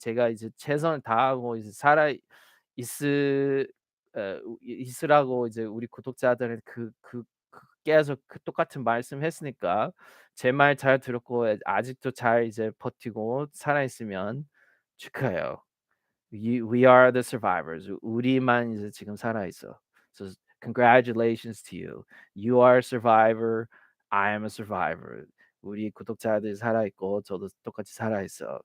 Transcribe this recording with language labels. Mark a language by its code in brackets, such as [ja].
[ko] 제가 이제 최선을 다하고 이제 살아 있을 있으라고 이제 우리 구독자들은 계속 그 똑같은 말씀했으니까 제 말 잘 들었고 아직도 잘 이제 버티고 살아 있으면 축하해요. [en] We are the survivors. [ko] 우리만 이제 지금 살아 있어. [en] So congratulations to you. You are a survivor. I am a survivor. [ko] 우리 구독자들 살아 있고 저도 똑같이 살아 있어.